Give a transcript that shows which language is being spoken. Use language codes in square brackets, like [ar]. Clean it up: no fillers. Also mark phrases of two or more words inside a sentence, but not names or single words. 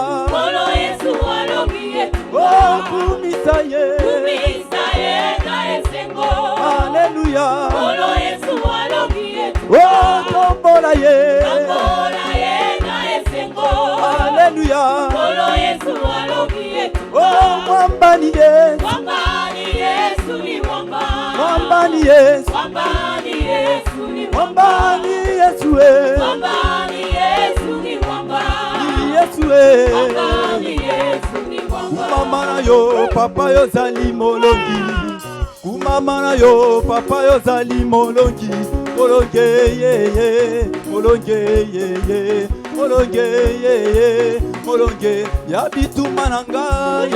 [ln] Kolo Yesu alobiye. Oh, kumisa ye. Kumisa ye na esengo. Alléluia. Kolo Yesu alobiye. Oh, tombola ye. Tombola ye na esengo. Alléluia. Kolo Yesu alobiye. [sw] Oh, mwambani Yesu. Mwambani Yesu ni mwamba. Mwambani Yesu. Mwambani Yesu ni mwamba. Mwambani Yesu we. Mwambani Yesu ni mwamba. Yesu we. Mwambani Yesu ni mwamba. [ln] Kumama na yo papa yo zali molongi. Kumama na yo papa yo zali molongi. Molonge ye ye. Molonge ye ye. Molonge ye ye. Molonge ya bituma nanga ye.